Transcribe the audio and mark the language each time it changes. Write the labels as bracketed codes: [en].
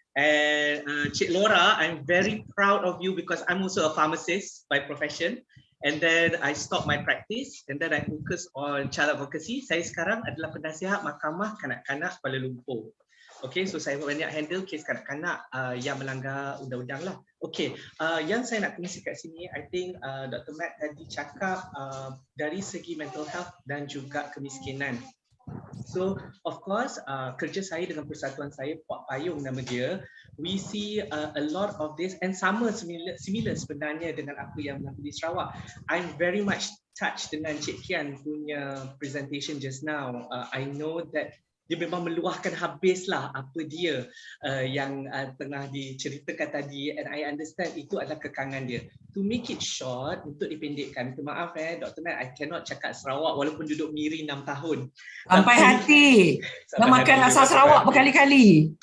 [en] And Cik Laura, I'm very proud of you because I'm also a pharmacist by profession. And then I stopped my practice and then I focus on child advocacy. [ms] Saya sekarang adalah penasihat Mahkamah Kanak-Kanak Kuala Lumpur. Okay, so saya banyak handle kes kanak-kanak yang melanggar undang-undang lah. Okay, yang saya nak kongsi kat sini, [en] I think [ms] Dr. Matt tadi cakap dari segi mental health dan juga kemiskinan. [en] So, of course, [ms] kerja saya dengan persatuan saya, Puak Payung nama dia, [en] we see a lot of this and similar [ms] sebenarnya dengan apa yang berlaku di Sarawak. [en] I'm very much touched [ms] dengan Cik Kian punya [en] presentation just now. I know that [ms] dia memang meluahkan habislah apa dia yang tengah diceritakan tadi, [en] and I understand [ms] itu adalah kekangan dia. [en] To make it short, [ms] untuk dipendekkan, minta maaf Dr. Matt, [en] I cannot [ms] cakap Sarawak walaupun duduk Miri 6 tahun. Sampai hati. Dah makan rasa Sarawak berkali-kali.